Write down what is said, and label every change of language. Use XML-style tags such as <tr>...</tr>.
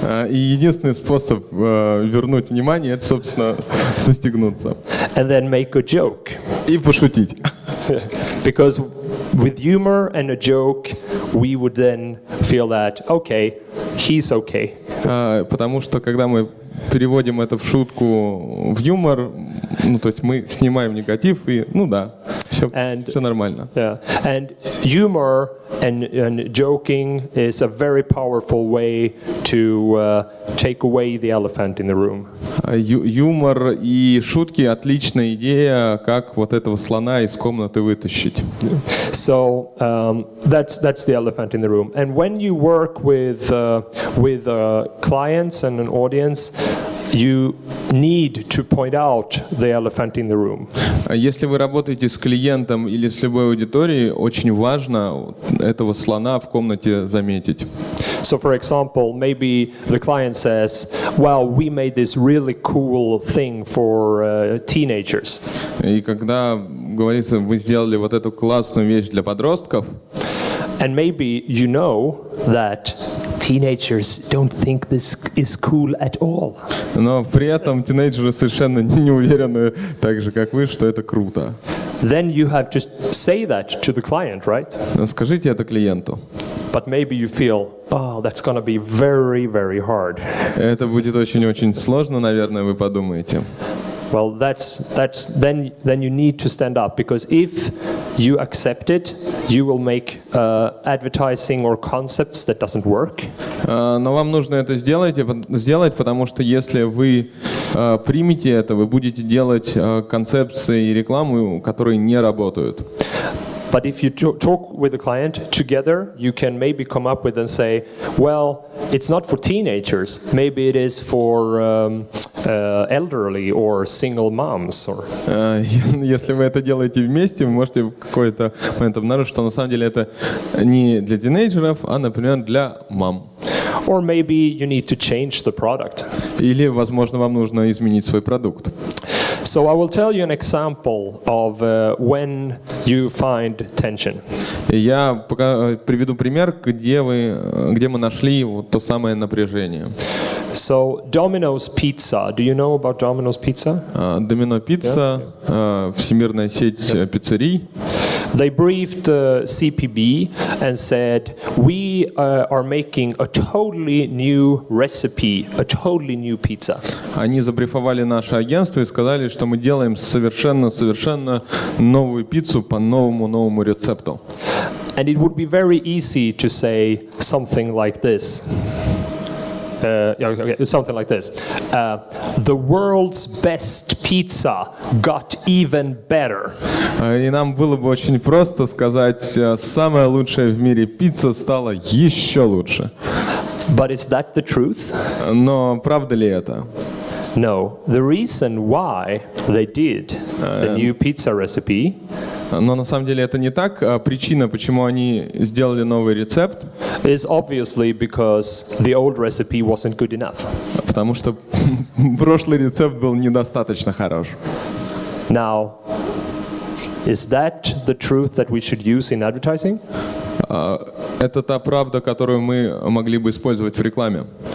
<ru>И единственный способ вернуть внимание — это, собственно, застегнуться.</ru> <en>And then make a joke.</en> <ru>И пошутить.</ru> <en>Because with humor and a joke, we would then feel that, okay, he's okay.</en> <ru>Потому что, когда мы переводим это в шутку, в юмор, ну, то есть мы снимаем негатив и, ну да, Все нормально.</ru> <en>Yeah, and humor and joking is a very powerful way to take away the elephant in the room.</en> <ru>Юмор и шутки — отличная идея, как вот этого слона из комнаты вытащить.</ru> <en>So that's the elephant in the room. And when you work with clients and an audience, you need to point out the elephant in the room.</en> <ru>Если вы работаете с клиентом или с любой аудиторией, очень важно этого слона в комнате заметить.</ru> <en>So, for example, maybe the client says, "Well, we made this really cool thing for teenagers."</en> <ru>И когда говорится, вы сделали вот эту классную вещь для подростков,</ru> <en>and maybe you know that teenagers don't think this is cool at all.</en> <ru>Но при этом тинейджеры совершенно не уверены, так же как вы, что это круто.</ru> <en>Then you have to say that to the client, right?</en> <ru>Скажите это клиенту.</ru> <en>But maybe you feel, oh, that's going to be very, very hard.</en> <ru>Это будет очень-очень сложно, наверное, вы подумаете.</ru> <en>Well, then you need to stand up, because if you accept it, you will make advertising or concepts that doesn't work.</en> <ru>Но вам нужно это сделать, потому что если вы примете это, вы будете делать концепции и рекламу, которые не работают.</ru> <en>But if you talk with the client together, you can maybe come up with and say, well, it's not for teenagers. Maybe it is for elderly or single moms.</en> <ru>Если вы это делаете вместе, вы можете в какой-то момент обнаружить, что на самом деле это не для тинейджеров, а, например, для мам.</ru> <en>Or maybe you need to change the product.</en> <ru>Или, возможно, вам нужно изменить свой продукт.</ru> <en>So I will tell you an example of when you find tension.</en> <ru>Я приведу пример, где мы нашли вот то самое напряжение.</ru> <en>So Domino's Pizza. Do you know about Domino's Pizza?</en> <ru>Domino Pizza, всемирная сеть пиццерий.</ru> <en>They briefed CP+B and said, we are making a totally new recipe, a totally new pizza.</en> <ru>Они забрифовали наше агентство и сказали, что мы делаем совершенно новую пиццу по новому рецепту.</ru> <en>And it would be very easy to say something like this. Something like this. The world's best pizza got even better.</en> <ru>И нам было бы очень просто сказать, самая лучшая в мире пицца стала еще лучше.</ru> <en>But is that the truth?</en> <ru>Но правда ли это?</ru> <en>No. The reason why they did the new pizza recipe.</en> <ru>Но на самом деле это не так. Причина, почему они сделали новый рецепт,</ru> <en>is obviously because the old recipe wasn't good enough.</en> <ru>Потому что прошлый рецепт был недостаточно хорош.</ru> <en>Now, is that the truth that we should use in advertising?</en> <ru>Это та правда, которую мы могли бы использовать в рекламе?</ru>